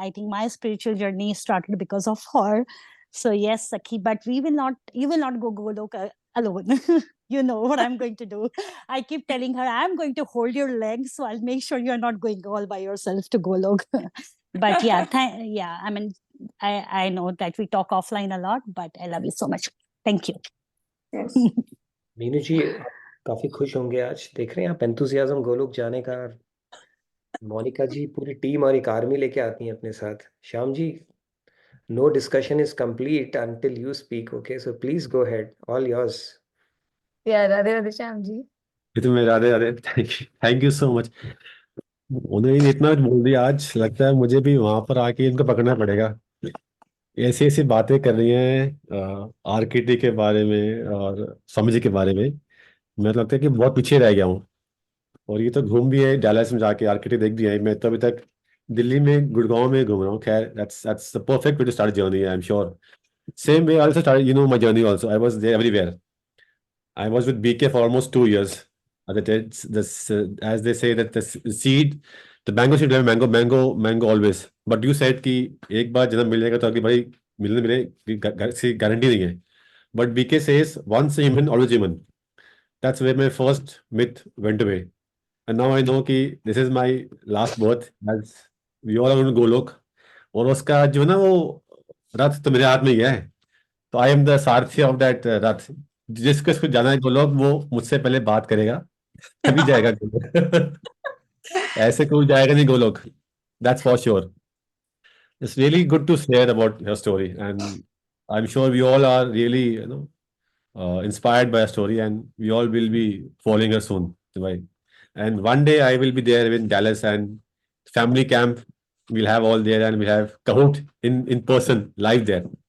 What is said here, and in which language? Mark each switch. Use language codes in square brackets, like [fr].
[en] I think my spiritual journey started because of her. So yes, Sakhi, but you will not go Golok alone. You know what I'm going to do. I keep telling her, I'm going to hold your legs, so I'll make sure you're not going all by yourself to Golok. But yeah, I mean, I know that we talk offline a lot, but I love you so much. Thank you. Yes. [hi] Meenu जी आप काफी खुश होंगे आज देख रहे हैं आप enthusiasm Golok जाने का। मोनिका जी पूरी टीम और एक आर्मी लेके आती हैं अपने साथ। Shyam ji, [en] no discussion is complete until you speak. Okay, so please go ahead, all yours. Yeah, Radhe Radhe Shyam ji. [hi] तुम्हें Radhe Radhe, [en] Thank you so much. [hi] उन्होंने इतना बोल दिया, आज लगता है मुझे भी वहां पर आके इनको पकड़ना पड़ेगा। ऐसी ऐसी बातें कर रही हैं आर्किटी के बारे में और स्वामी जी के बारे में। मैं तो लगता है कि बहुत पीछे रह गया हूँ। और ये तो घूम भी है डैलस में जाके, आर्किटी देख दिया है। मैं तो अभी तक दिल्ली में, गुड़गांव में घूम रहा हूँ। खैर, [en] that's the perfect way to start a journey, I'm sure. Same way I also started, my journey also. I was there everywhere. I was with BK for almost 2 years. As they say that the mango seed, mango always. But you said [hi] कि एक बार जन्म मिलेगा तो अगली बारी मिले guarantee नहीं है. [en] But BK says once a human, always human. That's where my first myth went away. And now I know कि this is my last birth, as we all are going to Golok. [hi] और उसका जो ना वो रथ तो मेरे हाथ में ही है. तो [en] I am the sarathi of that rath. [hi] जिसको जाना है गोलोक, वो मुझसे पहले बात करेगा, तभी जाएगा गोलोक. ऐसे कोई जाएगा नहीं Golok. [en] That's for sure. It's really good to share about your story, and I'm sure we all are really, inspired by your story, and we all will be following her soon. Right? And one day I will be there in Dallas, and family camp we'll have all there, and we'll have Kahoot in person live there.